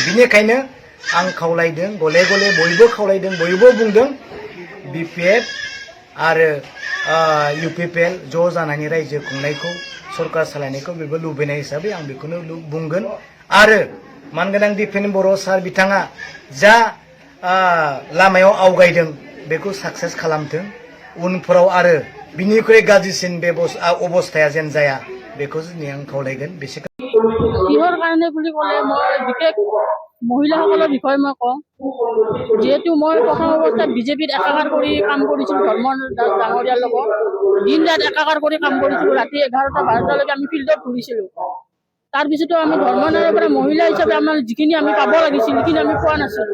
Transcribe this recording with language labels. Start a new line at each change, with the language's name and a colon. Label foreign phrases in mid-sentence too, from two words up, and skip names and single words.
Bodo: बेनिखायनो आं खावलायदों, गले गले बयबो खावलायदों, बयबो बुंदों, बिपिएफ आरो इउपिपिएल ज' जानानै रायजो खुंनायखौ, सरकार सालायनायखौ बेबो लुबैनाय हिसाबै आं बेखौनो बुंगोन। आरो मानगोनां दिपेन बर' सार बिथाङा जा लामायाव आवगायदों बेखौ साक्सेस खालामथों, उनफोराव आरो बिनिख्रुइ गाज्रिसिन अबस्थाया जेन जाया बेखौ दिनै आं खावलायगोन।
Assamese: কিহৰ কাৰণে বুলি ক'লে মই বিশেষ মহিলাসকলৰ বিষয়ে মই কওঁ, যিহেতু মই প্ৰথম অৱস্থাত বিজেপিত একাকাৰ কৰি কাম কৰিছিলোঁ, ধৰ্মেন্দ্ৰ দাস ডাঙৰীয়াৰ লগত দিন ৰাত একাকাৰ কৰি কাম কৰিছিলোঁ। ৰাতি 11টা 12টালৈকে আমি ফিল্ডত ঘূৰিছিলোঁ। তাৰপিছতো আমি ধৰ্মেন্দ্ৰৰ পৰা মহিলা হিচাপে আমাৰ যিখিনি আমি পাব লাগিছিল সেইখিনি আমি পোৱা নাছিলোঁ।